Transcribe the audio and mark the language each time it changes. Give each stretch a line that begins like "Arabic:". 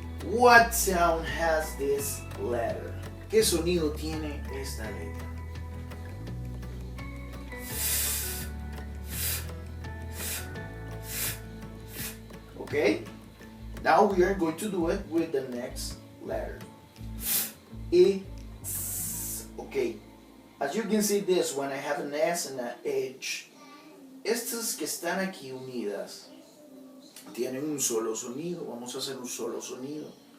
English: What sound has this letter?
Spanish: ¿Qué sonido tiene esta letra?
English: Okay? Now we are going to do it with the next letter. E, S. Okay. As you can see this one, I have an S and an H.
Spanish: Estas que están aquí unidas tienen un solo sonido. Vamos a hacer un solo sonido.